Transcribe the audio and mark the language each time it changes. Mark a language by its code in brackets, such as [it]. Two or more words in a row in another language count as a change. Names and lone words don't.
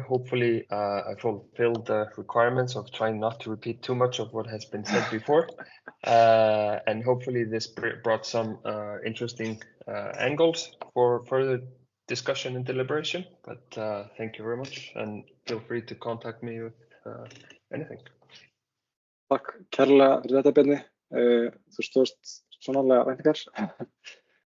[en] Hopefully I fulfilled the requirements of trying not to repeat too much of what has been said before. And hopefully this brought some interesting angles for further discussion and deliberation. But thank you very much and feel free to contact me with anything. [is] Takk kærlega fyrir þetta, Bjarni. Þú stóðst sannarlega væntingar.